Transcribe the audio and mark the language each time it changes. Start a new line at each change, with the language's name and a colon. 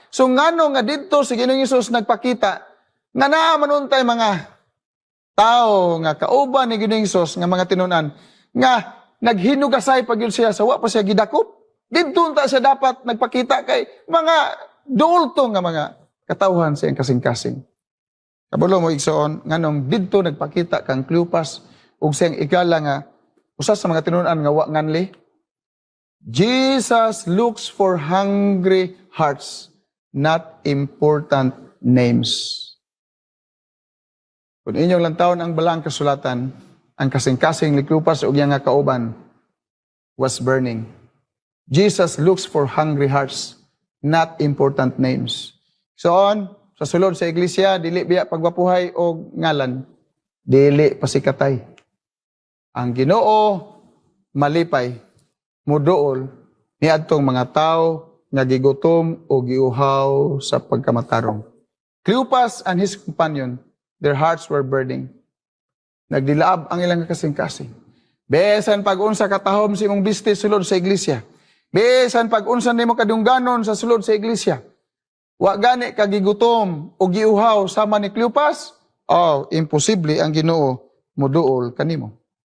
Cebuano: So ngano nga didto si Ginoong Hesus nagpakita nga naa manuntay mga tao nga kauban ni Ginoong Hesus nga mga tinunan nga naghinugasay pag yun siya sa wa pa siya gidakop. Didto ta siya dapat nagpakita kay mga dulto nga mga katawhan sa iyang kasing-kasing. Kabulo mo igsoon nganong didto nagpakita kang Cleopas ug siyang igala nga usa sa mga tinunan nga wa nganli.
English: Jesus looks for hungry hearts, not important names.
Cebuano: Kung inyong lantawon ang balang kasulatan, ang kasing-kasing ni Cleopas ug iyang nga kauban
English: was burning. Jesus looks for hungry hearts, not important names.
Cebuano: So sa sulod sa iglesia, dili biya pagwapuhay o ngalan, dili pasikatay. Ang Ginoo malipay muduol ni adtong mga tao nga gigutom o giuhaw sa pagkamatarong.
English: Cleopas and his companion, their hearts were burning.
Cebuano: Nagdilaab ang ilang kasing-kasing. Besan pag-unsa katahom si imong business sulod sa iglesia. Besan pag-unsa nimo kadungganon sa sulod sa iglesia. Wa gani ka gigutom o giuhaw sama ni Cleopas, imposible ang Ginoo muduol kanimo.